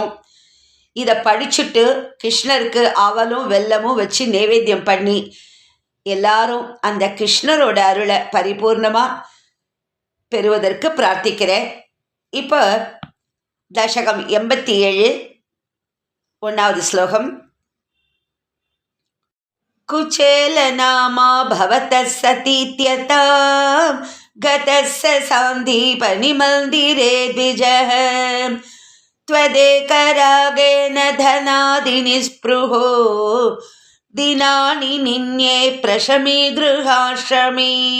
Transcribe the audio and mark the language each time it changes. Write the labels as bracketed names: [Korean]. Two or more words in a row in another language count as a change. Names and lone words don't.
[Tamil] இதை படிச்சுட்டு கிருஷ்ணருக்கு அவலும் வெல்லமும் வச்சு நைவேத்தியம் பண்ணி எல்லாரும் அந்த கிருஷ்ணரோட அருளை பரிபூர்ணமாக பெறுவதற்கு பிரார்த்திக்கிறேன். இப்போ தசகம் 87 1வது ஸ்லோகம். [Sanskrit] कुचेलनामा भवतः सतीत्यता गतस्य सान्दीपनिमन्दिरे द्विजः त्वदेकरागेण धनादिनिस्पृहो दिनानि निन्ये प्रशमी गृहाश्रमी